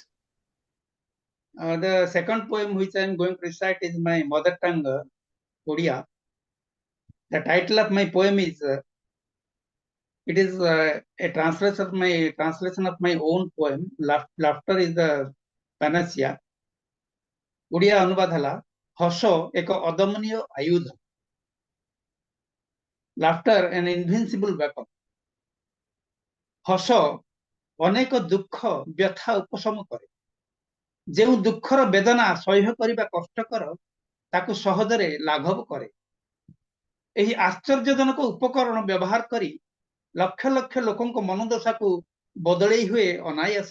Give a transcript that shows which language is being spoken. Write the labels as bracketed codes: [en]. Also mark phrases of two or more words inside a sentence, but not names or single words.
[en] The second poem which I am going to recite is my mother tongue, Odia. The title of my poem is it is a translation of my own poem. Laughter is the panacea. [or] Odia ଅନୁବାଦ ହେଲା ହସ ଏକ ଅଦମନୀୟ ଆୟୁଧ. [en] Laughter an invincible weapon. [or] ହସ ଅନେକ ଦୁଃଖ ବ୍ୟଥା ଉପଶମ କରେ. ଯେଉଁ ଦୁଃଖର ବେଦନା ସହ୍ୟ କରିବା କଷ୍ଟକର ତାକୁ ସହଜରେ ଲାଘବ କରେ. ଏହି ଆଶ୍ଚର୍ଯ୍ୟଜନକ ଉପକରଣ ବ୍ୟବହାର କରି ଲକ୍ଷ ଲକ୍ଷ ଲୋକଙ୍କ ମନୋଦଶାକୁ ବଦଳେଇ ହୁଏ ଅନାୟାସ.